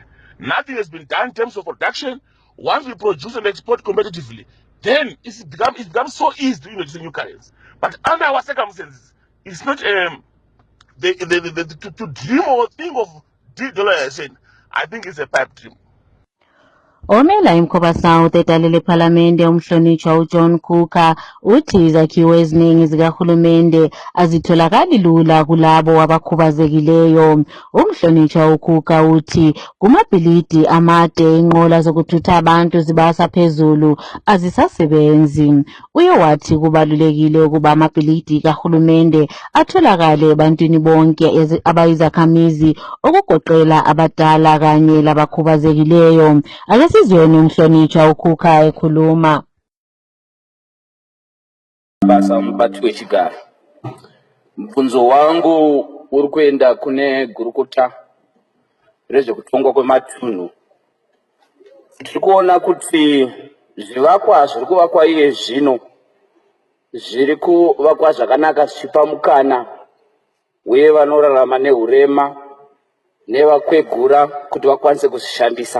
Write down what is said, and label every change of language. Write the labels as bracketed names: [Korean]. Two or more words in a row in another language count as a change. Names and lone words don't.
[English] Nothing has been done in terms of production. Once we produce and export competitively, then it becomes so easy to introduce new currency. But under our circumstances, it's not to dream or think of de-dollarization. I think it's a pipe dream. [North Ndebele] Omela iMkhoba South edalela ephalamende umhlonitshwa uJohn Kukah uthi izakhiwo eziningi zikahulumende azitholakali lula kulabo abakhubazekileyo. Umhlonitshwa uKukah uthi kumabhilidi amade inqola zokuthutha abantu zibasa phezulu azisasebenzi. Uye wathi kubalulekile ukuba amabhilidi kahulumende atholakale ebantwini bonke abayizakhamizi okugoqela abadala kanye labakhubazekileyo. Akasizweni umhlonitshwa uKukah ekhuluma. [Shona] Basa mphathi wechigaro. Mfunzo wangu uri kuenda kune gurukuta rezvekutongwa kwematunhu. Tiri kuona kuti zvivakwa zviri kuvakwa iye zvino zviri kuvakwa zvakanaka zvichipa mukana uye vanorarama nehurema nevakwegura kuti vakwanise kuzvishandisa.